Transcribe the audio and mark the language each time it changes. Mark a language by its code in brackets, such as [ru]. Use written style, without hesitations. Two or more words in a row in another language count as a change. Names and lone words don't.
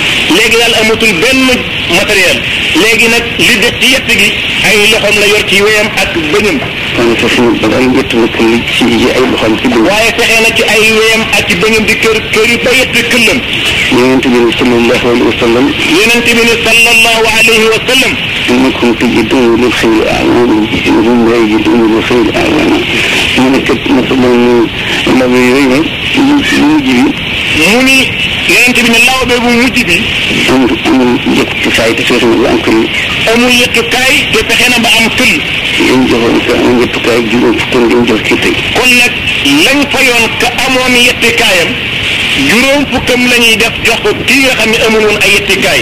[wo] léegi daal amatul benn matériel léegi nag li def ci yett gi ay loxoom la yor ci wéyam ak bëñam kon foofu nag balaa ñu yett na këll ci ay loxoom ci bëñ waaye fexe na ci ay wéyam ak ci bëñam di kër kër yi ba yett këllam yonent bi [ar] صلى الله عليه وسلم [wo] yonent bi ni [ar] صلى الله عليه وسلم إنكم تجدون للخير أعوانا وهم لا يجدون للخير أعوانا من كت مثلا الذي يريد يجري [wo] mu ni yonent bi ne lawbe bu mujj bi amul yettukaay te fexe na ba am këll amul yettukaay te fexe na ba am këll dañ joxoon ka am yettukaay juróom fukkoon dañ jox kii tey kon nag lañ fayoon ka amoon yettukaayam juróom fukkam la ñuy def jox ko kii nga xam ne amul woon ay yettikaay